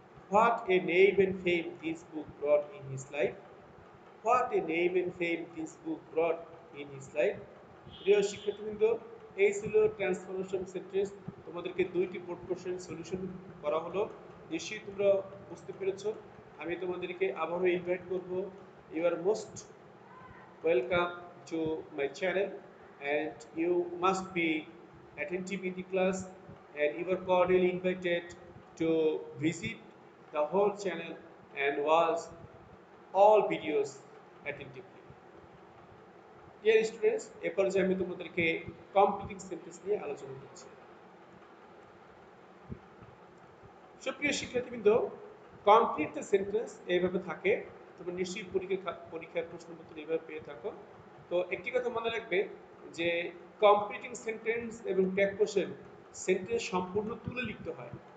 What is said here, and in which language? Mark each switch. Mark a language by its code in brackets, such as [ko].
[en] What a name and fame this book brought in his life. What a name and fame this book brought in his life. [bn] প্রিয় শিক্ষার্থীবৃন্দ, এই ছিল transformation sentence. তোমাদেরকে 2টি board question solution করা হলো। নিশ্চয়ই তোমরা বুঝতে পেরেছো। আমি তোমাদেরকে আবারও ইনভাইট করব, [en] You are most welcome to my channel, and you must be attentive in the class, and you are cordially invited to visit the whole channel and watch all videos attentively. Dear students, [bn] এ পর্যায়ে আমি তোমাদেরকে completing sentence নিয়ে আলোচনা করছি। সুপ্রিয় শিক্ষার্থীবৃন্দ, [en] complete the sentence [bn] এইভাবে থাকে। তোমরা নিশ্চয়ই পরীক্ষার প্রশ্নপত্র এইভাবে পেয়ে থাকো। তো একটি কথা মনে রাখবে যে কমপ্লিটিং সেন্টেন্স এবং প্র্যাকটিসের সেন্টেন্স সম্পূর্ণ তুলে লিখতে হয়।